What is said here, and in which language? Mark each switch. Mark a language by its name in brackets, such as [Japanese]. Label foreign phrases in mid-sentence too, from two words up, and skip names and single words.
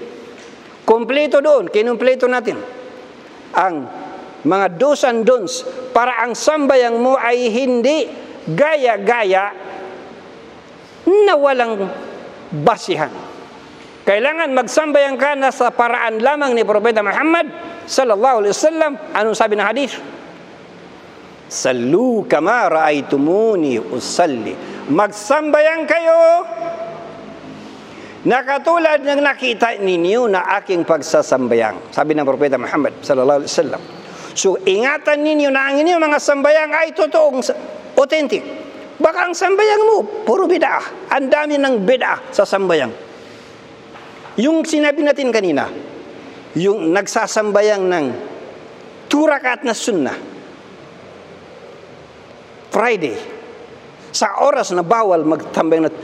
[Filipino] Kompleto doon, kinumpleto natin ang mga [English] do's and don'ts [Filipino] para ang sambayang mo ay hindi gaya-gaya na walang basihan. Kailangan magsambayang ka na sa paraan lamang ni Propeta Muhammad [Arabic] صلى الله عليه وسلم. [Filipino] Anong sabi ng hadith? [Arabic] صلوا كما رأيتموني أصلي. [Filipino] Magsambayang kayo na katulad ng nakita ninyo na aking pagsasambayang. Sabi ng Propeta Muhammad [Arabic] صلى الله عليه وسلم. [Filipino] So, ingatan ninyo na ang inyong mga sambayang ay totoong authentic. Baka ang sambayang mo, puro bid'ah. Ang dami ng bid'ah sa sambayang. Yung sinabi natin kanina, yung nagsasambayang ng 2 rakaat na sunnah, Friday, sa oras na bawal magtambayang na.